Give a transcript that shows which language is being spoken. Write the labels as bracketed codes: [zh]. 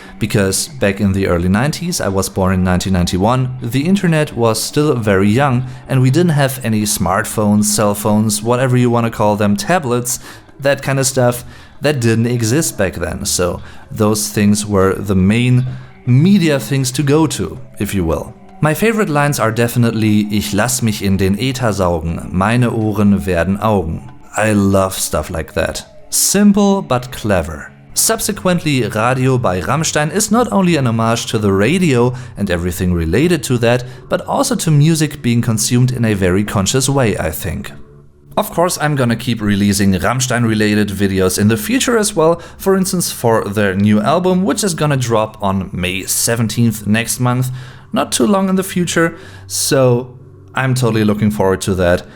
[en] Because back in the early 90s, I was born in 1991, the internet was still very young and we didn't have any smartphones, cell phones, whatever you want to call them, tablets, that kind of stuff. That didn't exist back then, so those things were the main media things to go to, if you will. My favorite lines are definitely [de] Ich lass mich in den Äther saugen, meine Ohren werden Augen. [en] I love stuff like that. Simple but clever. Subsequently, Radio by Rammstein is not only an homage to the radio and everything related to that, but also to music being consumed in a very conscious way, I think. Of course, I'm gonna keep releasing Rammstein-related videos in the future as well, for instance for their new album, which is gonna drop on May 17th next month, not too long in the future, so I'm totally looking forward to that.